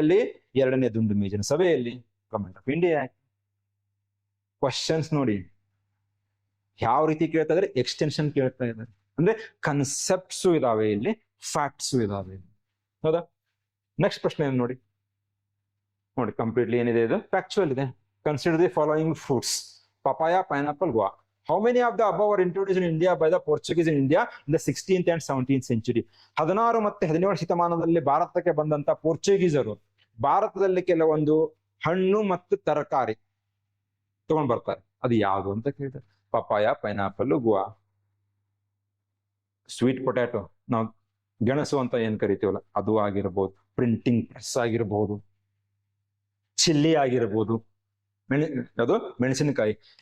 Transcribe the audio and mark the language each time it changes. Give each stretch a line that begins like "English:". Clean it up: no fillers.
Kannada: ಅಲ್ಲಿ 2ನೇ ದುಂಡು ಮೇಜಿನ ಸಭೆಯಲ್ಲಿ, ಗವರ್ಮೆಂಟ್ ಆಫ್ ಇಂಡಿಯಾ. ಕ್ವಶನ್ಸ್ ನೋಡಿ ಯಾವ ರೀತಿ ಕೇಳ್ತಾ ಇದ್ರೆ, ಎಕ್ಸ್ಟೆನ್ಷನ್ ಕೇಳ್ತಾ ಇದ್ದಾರೆ. ಅಂದ್ರೆ ಕನ್ಸೆಪ್ಟ್ಸ್ ಇದಾವೆ ಇಲ್ಲಿ, ಫ್ಯಾಕ್ಟ್ಸ್ ಇದಾವೆ, ಹೌದಾ. ನೆಕ್ಸ್ಟ್ ಪ್ರಶ್ನೆ ನೋಡಿ ಕಂಪ್ಲೀಟ್ಲಿ ಏನಿದೆ, ಇದು ಫ್ಯಾಕ್ಚುಯಲ್ ಇದೆ.
English: Consider the following fruits, papaya, pineapple, guava. How many of the above were introduced in India by the Portuguese in India in the 16th and 17th century?
Kannada: 16 ಮತ್ತೆ 17 ಶತಮಾನದಲ್ಲಿ ಭಾರತಕ್ಕೆ ಬಂದಂತ ಪೋರ್ಚುಗೀಸರು ಭಾರತದಲ್ಲಿ ಕೆಲವೊಂದು ಹಣ್ಣು ಮತ್ತು ತರಕಾರಿ ತಗೊಂಡ್ ಬರ್ತಾರೆ. ಅದು ಯಾವುದು ಅಂತ ಕೇಳಿದ್ರೆ, ಪಪಾಯ, ಪೈನಾಪಲ್, ಗುವಾ. ಸ್ವೀಟ್ ಪೊಟ್ಯಾಟೊ, ನಾವು ಗೆಣಸು ಅಂತ ಏನ್ ಕರಿತೀವಲ್ಲ ಅದು ಆಗಿರ್ಬೋದು, ಪ್ರಿಂಟಿಂಗ್ ಪ್ರೆಸ್ ಆಗಿರ್ಬೋದು, ಚಿಲ್ಲಿ ಆಗಿರ್ಬೋದು, ಅದು ಮೆಣಸಿನಕಾಯಿ.